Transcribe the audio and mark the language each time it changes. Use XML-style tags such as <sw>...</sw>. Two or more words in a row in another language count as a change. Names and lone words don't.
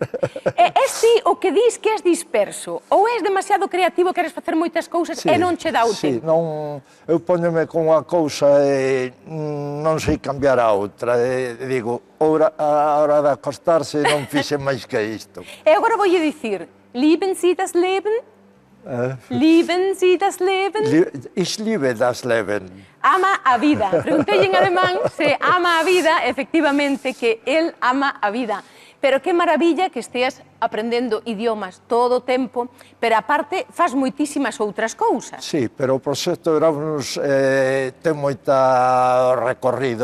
<gl>És ti o que dis que és disperso? Ou és demasiado creativo, queres facer moitas cousas e non che dá o tempo? Sí, eu póñome con unha cousa e non sei cambiar a outra. Digo, a hora de acostarse non fixe máis que isto. E agora voulle dicir,</gl> <de>lieben Sie das Leben? Lieben Sie das Leben? Ich liebe das Leben.</de> <gl>Ama a vida. Preguntei en alemán se ama a vida, efectivamente, que él ama a vida. Pero que maravilla que esteas aprendendo idiomas todo o tempo, pero aparte faz moitísimas outras cousas. Sí, pero o proxecto Erasmus ten moita recorrido.</gl>